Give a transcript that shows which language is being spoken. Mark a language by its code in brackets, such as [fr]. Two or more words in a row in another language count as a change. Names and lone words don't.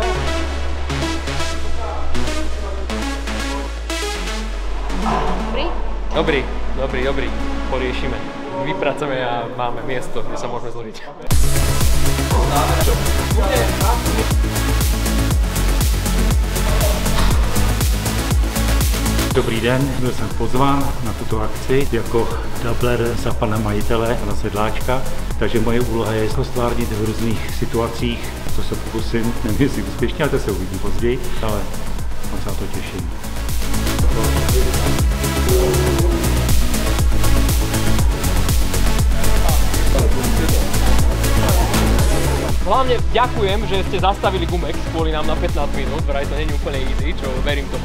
[sk] Dobrý. Poriešime. Vypracujeme a máme miesto, kde sa môžeme zložiť. [cs] Dobrý den, byl jsem pozván na tuto akci jako doubler za pana majitele, pana Sedláčka, takže moje úloha je stvárnit v různých situacích, co se pokusím, nevím jestli úspěšně, ale to se uvidí později, ale moc se na to těším. [sk] Hlavne ďakujem, že ste zastavili Gumex kvôli nám na 15 minút, vraj to nie je úplne easy, čo verím tomu.